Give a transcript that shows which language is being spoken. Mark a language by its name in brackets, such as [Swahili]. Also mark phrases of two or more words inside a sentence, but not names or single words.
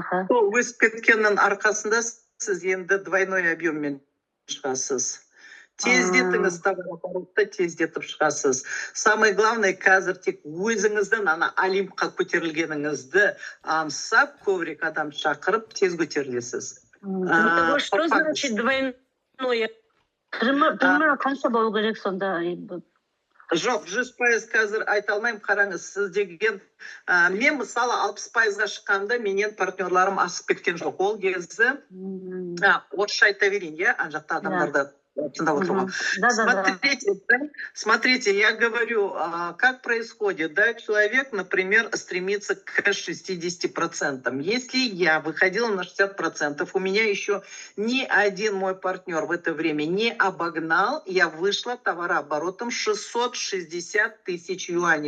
[Kazakh] Сол өсіп кеткеннің арқасында сіз енді [Russian] двойной объеммен [Kazakh] шығасыз. Тездетіңіз, товарооборотты тездетіп шығасыз. [Russian] Самое главное, [Kazakh] қазір тек өзіңіздің ана олимпқа көтерілгеніңізді аңсап, көбірек адам шақырып, тез көтерілесіз. [Russian] Что значит двойное? [Kazakh] Примерно қанша болу керек сонда? Жоқ, 100% қазір айта алмаймын, қараңыз, сіз деген, мен мысалы 60%-ға шыққанда менен партнерларым асып кеткен жоқ. Ол кезде, орысша айта берейін, ана жақта адамдарды тыңдап отырған. [Russian] Смотрите, я говорю, как происходит, да, человек, например, стремится к 60%. Если я выходила на 60%, у меня еще ни один мой партнер в это время не обогнал, я вышла товарооборотом 660 тысяч юаней.